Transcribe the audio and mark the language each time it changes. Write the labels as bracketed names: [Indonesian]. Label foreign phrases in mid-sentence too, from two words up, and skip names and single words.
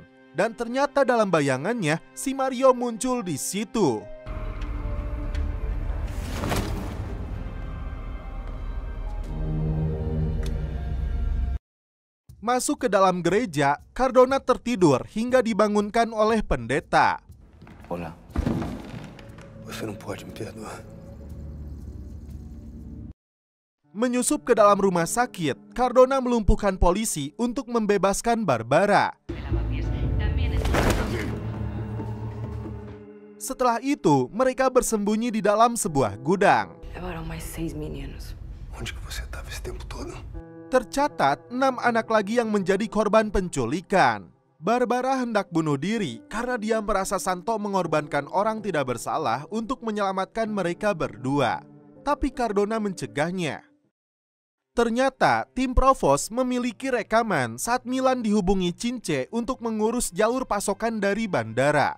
[Indonesian] Dan ternyata dalam bayangannya, si Mario muncul di situ. Masuk ke dalam gereja, Cardona tertidur hingga dibangunkan oleh pendeta. [Portuguese] Hola. Você não pode me perdoar. [Indonesian] Menyusup ke dalam rumah sakit, Cardona melumpuhkan polisi untuk membebaskan Barbara. Setelah itu, mereka bersembunyi di dalam sebuah gudang. [Portuguese] Levaram mais 6 meninos. Onde que você estava esse tempo todo? [Indonesian] Tercatat 6 anak lagi yang menjadi korban penculikan. Barbara hendak bunuh diri karena dia merasa Santo mengorbankan orang tidak bersalah untuk menyelamatkan mereka berdua. Tapi Cardona mencegahnya. Ternyata tim Provos memiliki rekaman saat Milan dihubungi Cince untuk mengurus jalur pasokan dari bandara.